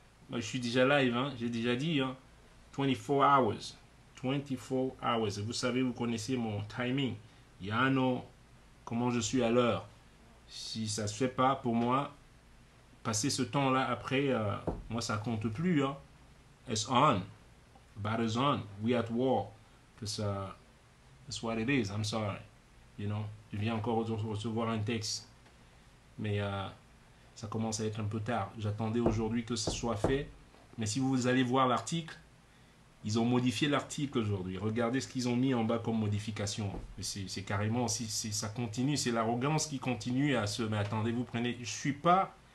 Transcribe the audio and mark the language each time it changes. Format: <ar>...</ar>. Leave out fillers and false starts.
<fr>Moi, je suis déjà live, hein, j'ai déjà dit, hein,</fr> <en>24 hours. 24 hours.</en> <fr>Et vous savez, vous connaissez mon timing. Il y a un an, comment je suis à l'heure. Si ça ne se fait pas pour moi, passer ce temps-là après, moi ça compte plus.</fr> <en>Hein. It's on. Battle's on. We at war. Because that's what it is. I'm sorry. You know,</en> <fr>je viens encore de recevoir un texte. Mais ça commence à être un peu tard. J'attendais aujourd'hui que ce soit fait. Mais si vous allez voir l'article, ils ont modifié l'article aujourd'hui. Regardez ce qu'ils ont mis en bas comme modification. C'est carrément, ça continue, c'est l'arrogance qui continue à se... Mais attendez, vous prenez... Je suis pas...</fr>